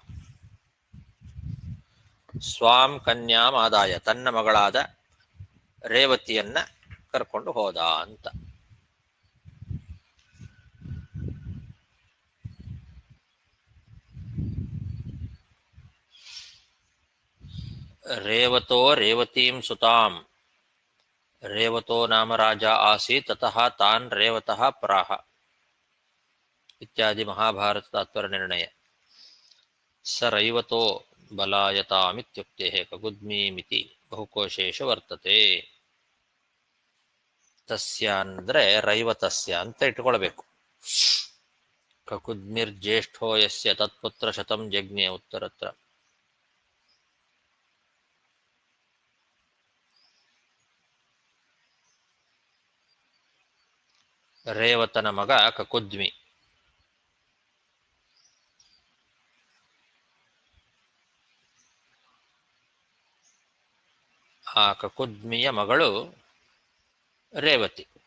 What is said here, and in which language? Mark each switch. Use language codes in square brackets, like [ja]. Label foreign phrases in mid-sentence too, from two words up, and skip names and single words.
[sa] ಸ್ವಾಂ ಕನ್ಯಾಂ ಆದಾಯ, [kn] ತನ್ನ ಮಗಳಾದ ರೇವತಿಯನ್ನ ಕರ್ಕೊಂಡು ಹೋದ ಅಂತ. [sa] ರೇವತೋ ರೇವತೀಂ ಸುತಾಂ ರೇವತೋ ನಾಮ ರಾಜ ಆಸೀತ್ ತತಃ ತಾನ್ ರೇವತಃ ಪ್ರಾಹ ಇತ್ಯಾದಿ ಮಹಾಭಾರತ ತಾತ್ಪರ್ಯ ನಿರ್ಣಯ. ಸ ರೈವತೋ ಬಲಾಯತಾಮಿತ್ಯುಕ್ತೆ ಕಗುದ್ಮೀಮಿತಿ ಬಹುಕೋಶೇಶು ವರ್ತತೆ. [kn] ತಸ್ಯ ಅಂದ್ರೆ ರೈವತಸ್ಯ ಅಂತ ಇಟ್ಕೊಳ್ಬೇಕು. [sa] ಕಕುದ್ಮಿರ್ಜ್ಯೇಷ್ಠೋ ಯಸ್ಯ ತತ್ಪುತ್ರ ಶತಂ ಜಜ್ಞೆ ಉತ್ತರತ್ರ. [kn] ರೇವತನ ಮಗ ಕಕುದ್ಮಿ. ಆ ಕಕುದ್ಮಿಯ ಮಗಳು ರೇವತಿ.